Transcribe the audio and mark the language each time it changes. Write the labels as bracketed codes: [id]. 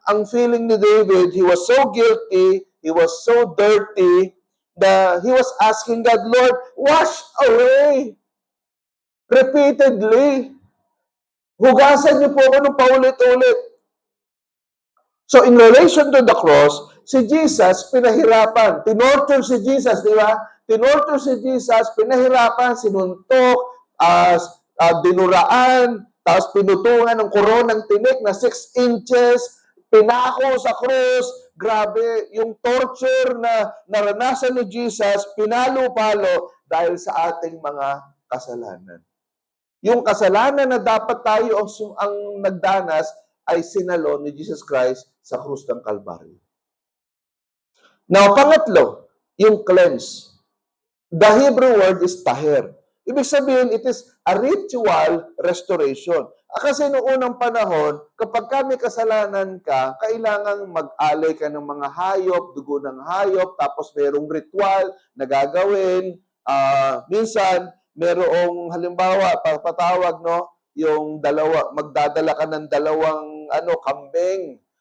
[tl] Ang [en] feeling ni David, he was so guilty, he was so dirty, that he was asking God, Lord, wash away. Repeatedly. [tl] Hugasan niyo po ako ng paulit-ulit. [en] So, in relation to the cross, [tl] si Jesus, pinahirapan. Tinorture si Jesus, di ba? Tinorture si Jesus, pinahirapan, sinuntok, dinuraan, tapos pinutungan ng koronang tinik na 6 inches, pinako sa cross. Grabe, yung torture na naranasan ni Jesus, pinalo-palo dahil sa ating mga kasalanan. Yung kasalanan na dapat tayo ang nagdanas ay sinalo ni Jesus Christ sa krus ng Kalbaryo. Now, pangatlo, yung cleanse. [en] The Hebrew word is taher. [tl] Ibig sabihin, [en] it is a ritual restoration. [tl] Kasi noong unang panahon, kapag may kasalanan ka, kailangang mag-alay ka ng mga hayop, dugo ng hayop, tapos merong ritual na gagawin. Minsan, merong halimbawa, patawag, no? Yung dalawa, magdadala ka ng dalawang kambing.